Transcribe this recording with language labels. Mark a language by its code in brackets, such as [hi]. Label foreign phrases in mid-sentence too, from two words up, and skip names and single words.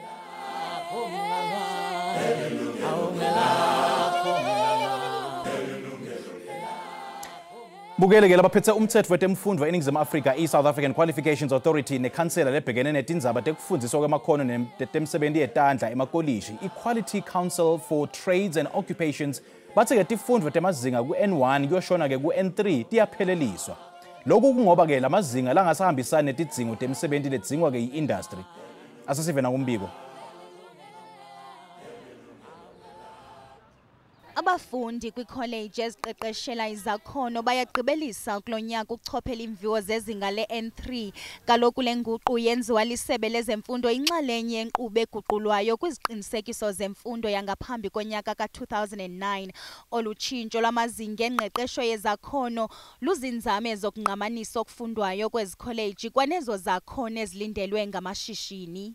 [ss] Bukele ke labaphethe umthetho wetemfundo eNingizimu Afrika iSouth African Qualifications Authority nekhansela lebhekene netindzaba tekufundiswa kwemakhono netemsebenzi yetandla emakolishi iQuality Council for Trades and Occupations bathe ke tifundvo temazinga ku N1 kuyoshona ke ku N3 tiyapheleliswa lokhu kungoba ke lamazinga langasahambisani netidzingo temsebenzi ledzingwa ke iindustry asasive na kumbiko [xh] Abafundi kwicollege eziqeqeshela izakhono bayagqibelisa kulonyaka ukuchophela imviwo zezinga le-N3 kaloku lenguqu yenziwa lisebe lezemfundo inxalenye yenkqubo eguqulwayo kwiziqinisekiso zemfundo yangaphambi konyaka ka-2009 olutshintsho lwamazinga engqeqesho yezakhono luzinzame zokunqamanisa okufundwayo kwezikholeji kwanezo zakhono ezilindelwe ngamashishini.